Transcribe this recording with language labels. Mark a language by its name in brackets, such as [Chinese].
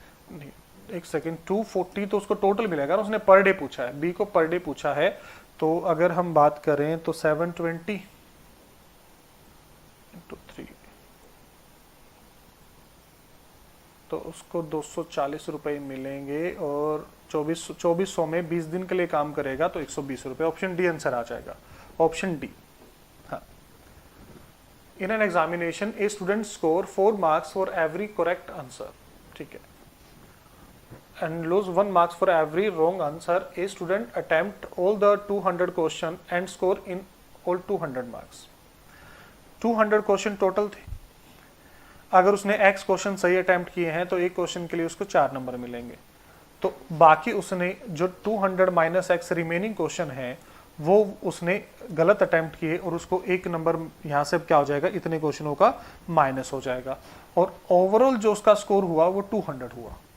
[Hindi] नहीं, एक सेकेंड, 240 तो उसको टोटल मिलेगा ना, उसने पर डे पूछा है, बी को पर डे पूछा है, तो अगर हम बात करें तो 720 इंटू 3 तो उसको 240 रुपए मिलेंगे, और 2400 में 20 दिन के लिए काम करेगा तो 120 रुपए। ऑप्शन डी आंसर आ जाएगा, ऑप्शन डी। हाँ, [English] in an examination a student score 4 marks for every correct answer, [Hindi] ठीक है, [English] and lose 1 marks for every wrong answer. A student attempt all the 200 question and score in all 200 marks. [Hindi] 200 question total थे, अगर उसने x question सही attempt किए हैं तो एक क्वेश्चन के लिए उसको 4 नंबर मिलेंगे, तो बाकी उसने जो 200 माइनस x रिमेनिंग क्वेश्चन है वो उसने गलत अटेम्प्ट किए और उसको एक नंबर यहाँ से क्या हो जाएगा, इतने क्वेश्चनों का माइनस हो जाएगा, और ओवरऑल जो उसका स्कोर हुआ वो 200 हुआ।